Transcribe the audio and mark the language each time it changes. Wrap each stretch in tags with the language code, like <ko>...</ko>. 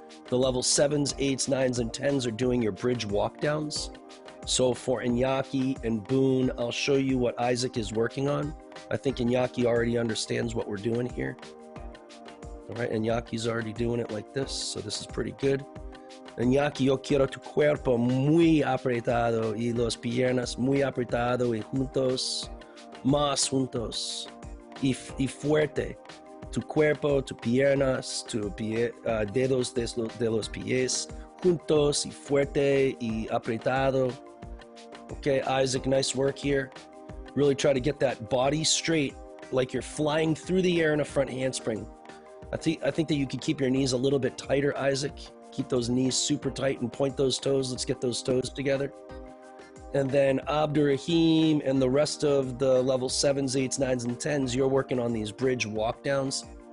<en>The level 7s, 8s, 9s, and 10s are doing your bridge walkdowns. So for Iñaki and Boone, I'll show you what Isaac is working on. I think Iñaki already understands what we're doing here. All right, Iñaki's already doing it like this, so this is pretty good.</en> <es>Iñaki, yo quiero tu cuerpo muy apretado y las piernas muy apretado y juntos, más juntos y fuerte. Tu cuerpo, tu piernas, dedos de los pies, juntos y fuerte y apretado.</es> <en>Okay, Isaac, nice work here. Really try to get that body straight, like you're flying through the air in a front handspring. I think that you could keep your knees a little bit tighter, Isaac. Keep those knees super tight and point those toes. Let's get those toes together. And then Abdurrahim and the rest of the level 7s, 8s, 9s, and 10s, you're working on these bridge walkdowns.</en>